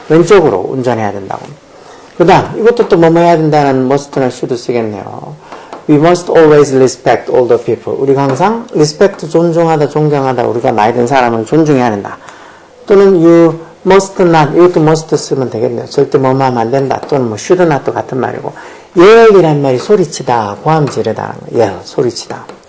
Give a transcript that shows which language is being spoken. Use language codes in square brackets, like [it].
[ko] 왼쪽으로 운전해야 된다고. 그 다음 이것도 또 뭐뭐 해야 된다는 must나 should 쓰겠네요. [en] We must always respect older people. [ko] 우리가 항상 respect 존중하다 존경하다 우리가 나이 든 사람을 존중해야 된다. 또는 you must not, 이것도 must 쓰면 되겠네요. 절대 뭐뭐 하면 안 된다. 또는 뭐 should not도 같은 말이고. yell이란 말이 소리치다, 고함 지르다는 거예요. yell, 소리치다.